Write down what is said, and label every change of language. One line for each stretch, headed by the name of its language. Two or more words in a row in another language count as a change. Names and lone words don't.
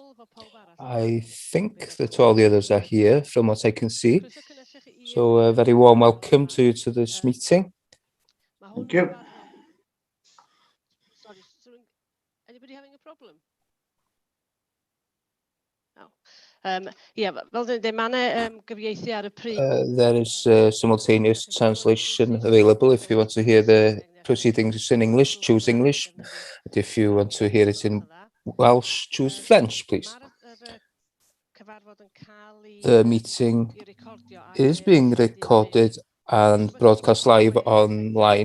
English: I think that all the others are here from what I can see. So a very warm welcome to this meeting. Thank you. Sorry, anybody having a problem? No. Yeah, well,
Welsh: the manner gyfieithu ar y pryd.
English: There is simultaneous translation available. If you want to hear the proceedings in English, choose English. And if you want to hear it in Welsh, choose French, please. The meeting is being recorded and broadcast live online.